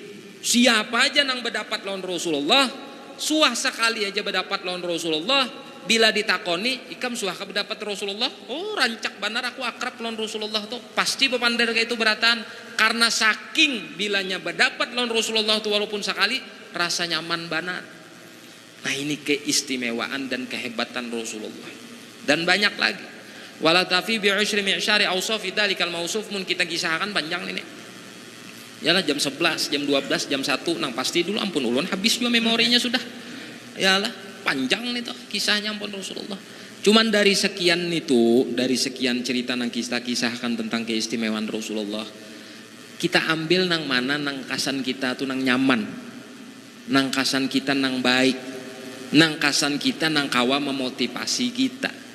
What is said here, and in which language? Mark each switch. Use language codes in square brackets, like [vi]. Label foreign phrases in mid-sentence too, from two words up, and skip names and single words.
[bjn] Siapa aja nang berdapat lawan Rasulullah, suah sekali aja berdapat lawan Rasulullah, bila ditakoni ikam suah ke berdapat Rasulullah, oh rancak benar aku akrab lawan Rasulullah tuh, pasti bepander kayak itu beratan. Karena saking bilanya berdapat lawan Rasulullah tuh walaupun sekali rasa nyaman benar. Nah ini keistimewaan dan kehebatan Rasulullah. Dan banyak lagi. [ar] ولا تفي بعشر معشار أوصاف ذلك الموصوف, [bjn] mun kita kisahkan panjang ini. Yalah jam 11, jam 12, jam 1 nang pasti dulu ampun ulun habis juga memorinya sudah. Yalah panjang nih tuh kisahnya ampun Rasulullah. Cuman dari sekian cerita nang kita kisahkan tentang keistimewaan Rasulullah, kita ambil nang mana nang kasan kita tuh nang nyaman, nang kasan kita nang baik, nang kasan kita nang kawa memotivasi kita.